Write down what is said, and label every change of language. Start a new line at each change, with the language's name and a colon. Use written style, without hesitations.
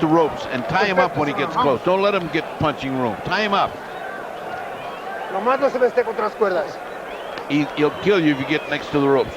English: the ropes and tie him up when he gets close. Don't let him get punching room. Tie him up.
Spanish: Nomás no se me esté contra las cuerdas.
English: He'll kill you if you get next to the ropes.